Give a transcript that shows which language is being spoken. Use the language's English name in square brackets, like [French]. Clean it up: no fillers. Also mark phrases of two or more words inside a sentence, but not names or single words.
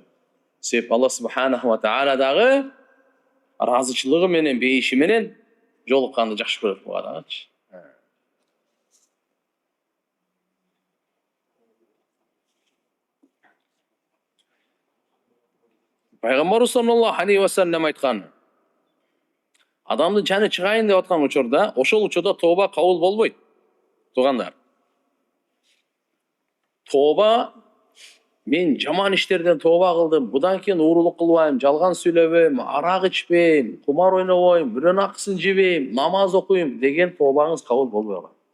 [Kyrgyz] Себеп Алла [Arabic] سبحانه وتعالى [Kyrgyz] дагы разычылыгы менен, бейиши менен жолукканды жакшы көрөт бул адамчы. Пайгамбар [Arabic] صلى الله عليه وسلم [Kyrgyz] айткан: адамдын жаны чыгайын деп аткан учурда, ошол учурда тооба кабыл болбойт. Туугандар. Тооба мен жаман иштерден тооба кылдым, будан кийин уурулук кылбайм, жалган сүйлөбөйм, арак ичпейм, кумар ойнобойм, бирөөнүн акысын жебейм, намаз окуйм деген тообаңыз кабыл болбой калат.